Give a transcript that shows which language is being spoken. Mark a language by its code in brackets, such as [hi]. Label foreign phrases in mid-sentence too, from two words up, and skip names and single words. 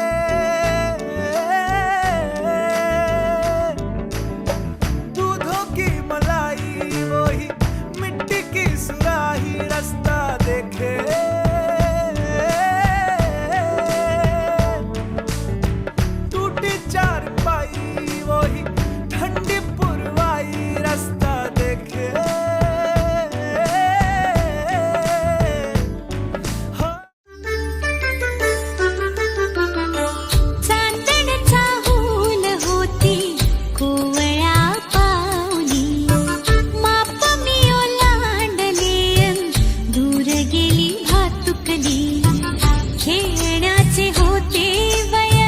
[hi] दूधों की मलाई वही मिट्टी की सुराही रास्ता देखे टूटी चारपाई वही ठंडी पुरवाई रास्ता देखे [mr] चांदण चाहूल होती कोवळ्या पाऊली माप मी ओलांडले दूर गेली भातुकली खेळण्याचे होते वय